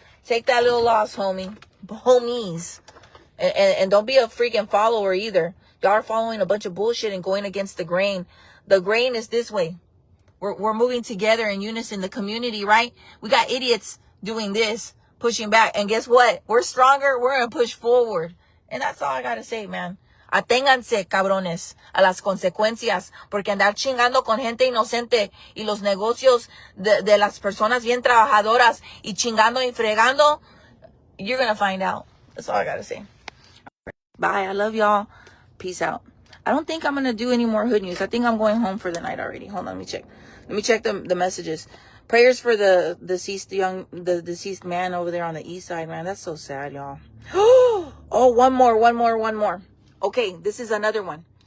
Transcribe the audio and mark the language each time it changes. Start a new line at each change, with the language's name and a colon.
English: Take that little loss, homie. Homies. And don't be a freaking follower either. Y'all are following a bunch of bullshit and going against the grain. The grain is this way. We're moving together in unison, the community, right? We got idiots doing this, pushing back. And guess what? We're stronger. We're going to push forward. And that's all I got to say, man.
Spanish: Aténganse, cabrones, a las consecuencias, porque andar chingando con gente inocente y los negocios de las personas bien trabajadoras y chingando y fregando,
English: you're going to find out. That's all I got to say. Bye. I love y'all. Peace out. I don't think I'm going to do any more hood news. I think I'm going home for the night already. Hold on, let me check. Let me check the messages. Prayers for the deceased man over there on the east side, man. That's so sad, y'all. Oh, one more. Okay, this is another one.